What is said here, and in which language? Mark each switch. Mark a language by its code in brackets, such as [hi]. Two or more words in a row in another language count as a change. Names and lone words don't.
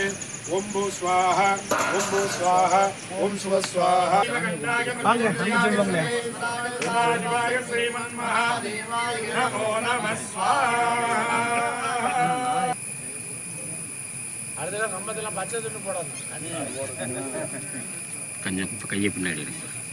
[sa] ओम भू स्वाहा ओम भू स्वाहा ओम शिव स्वाहा नमो नमः स्वाहा [ta] அடுத்த கம்பத்துல பச்சை துண்டு போடணும் கொஞ்சம் கையை பின்னாடி இருக்கு